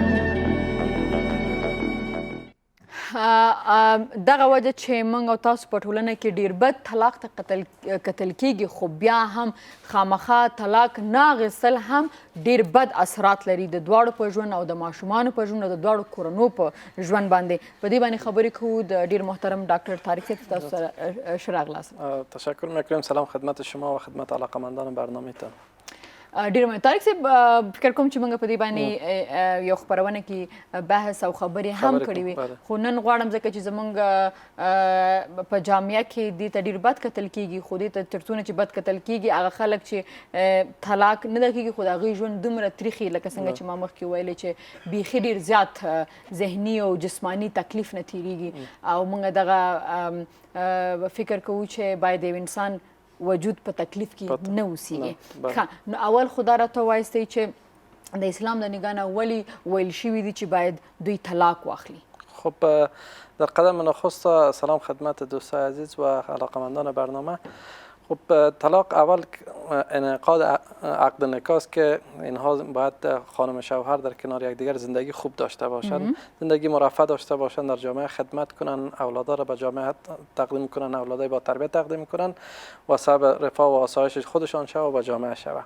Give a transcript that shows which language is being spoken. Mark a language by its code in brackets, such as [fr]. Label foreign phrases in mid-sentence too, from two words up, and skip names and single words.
[ps] دغه وجه چې موږ او تاسو په ټولنه کې ډېر بد طلاق ته کتل کیږي، خو بیا هم خامخا طلاق نه اخیستل هم ډېر بد اثرات لري د دواړو په ژوند او د ماشومانو په ژوند او د دواړو کورنو په ژوند باندې. په دې باندې خبرې کوو د ډېر محترم ډاکټر طارق صاحب، تاسو سره ښه راغلاست. [fa] تشکر میکنم. سلام خدمت شما و خدمت علاقه‌مندان برنامه ته. [ps] ډېر مننه. طارق صاحب، فکر کوم چې موږ په دې باندې یو خپرونه کې بحث او خبرې هم کړې وي، خو نن غواړم ځکه چې زموږ په جامعه کې دې ته ډېر بد کتل کیږي، خو دې ته تر څونه چې بد کتل کیږي هغه خلک چې طلاق نه ده کیږي، خو د هغوی ژوند دومره تریخي لکه څنګه چې ما مخکې ویلې چې بیخي ډېر زیات ذهني او جسماني تکلیف نه تېرېږي، او موږ دغه فکر کوو چې باید یو انسان وجود په تکلیف کې نه اوسیږي. نو اول خدا راته وایستی چې د اسلام د نگاه نه ولې ویل شوي دي چې باید دوی طلاق واخلي؟ [fa] خب در قدم نخست سلام خدمت دوستای عزیز و علاقه‌مندان برنامه. خب طلاق اول انعقاد عقد نکاح است که اینها باید خانم شوهر در کنار یکدیگر زندگی خوب داشته باشند، زندگی مرفه داشته باشند، در جامعه خدمت کنند، اولادا را به جامعه تقدیم کنند، اولادای با تربیت تقدیم کنند و سبب رفاه و آسایش خودشان شود و به جامعه شود.